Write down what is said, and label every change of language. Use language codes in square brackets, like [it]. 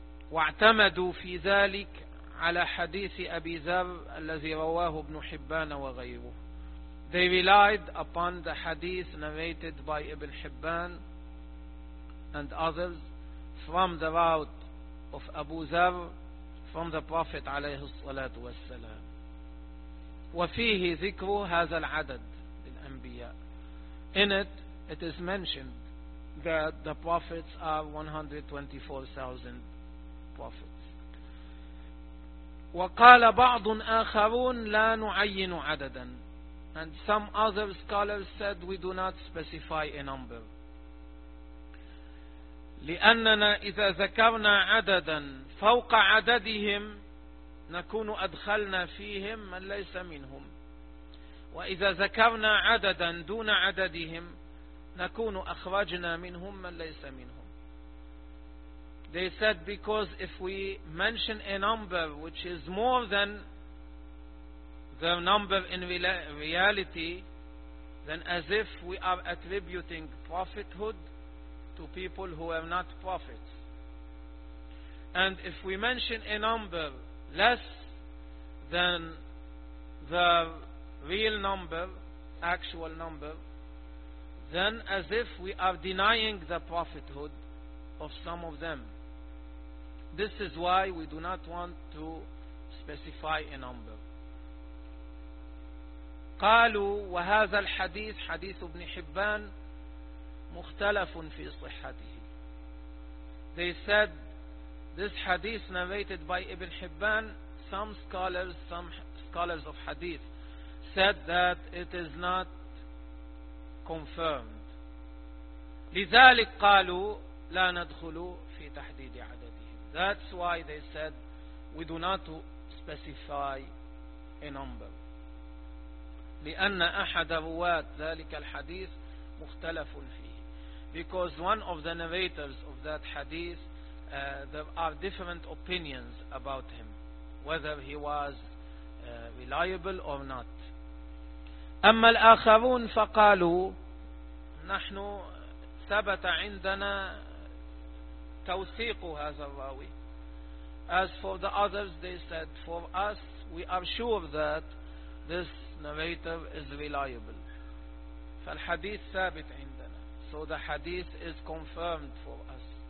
[ar] واعتمدوا في ذلك على حديث أبي ذر الذي رواه ابن حبان وغيره. [en] They relied upon the hadith narrated by Ibn Hibban and others from the route of Abu Dharr from the Prophet [ar] عليه الصلاة والسلام. وفيه ذكر هذا العدد للأنبياء. [en] In it, it is mentioned that the prophets are 124,000 prophets. [ar] وقال بعض آخرون لا نعين عددا. [en] And some other scholars said we do not specify a number. [ar] لأننا إذا ذكرنا عددا فوق عددهم نكون أدخلنا فيهم من ليس منهم. وإذا ذكرنا عددا دون عددهم نكون أخرجنا منهم من ليس منهم. [en] They said because if we mention a number which is more than their number in reality, then as if we are attributing prophethood to people who are not prophets. And if we mention a number less than the real number, actual number, then as if we are denying the prophethood of some of them. This is why we do not want to specify a number. [ar] قالوا وهذا الحديث حديث ابن حبان مختلف في صحته. [en] They said this hadith narrated by Ibn Hibban, some scholars of hadith said that it is not confirmed. [ar] لذلك قالوا لا ندخل في تحديد عددهم. [en] That's why they said we do not specify a number. [ar] لأن أحد رواة ذلك الحديث مختلف فيه. [en] Because one of the narrators of that hadith, there are different opinions about him, whether he was reliable or not. [ar] أما الآخرون فقالوا نحن ثبت عندنا توثيق هذا الراوي. [en] As for the others, they said, for us, we are sure that this narrator is reliable. [ar] فالحديث ثابت عندنا. [en] So the hadith is confirmed for us.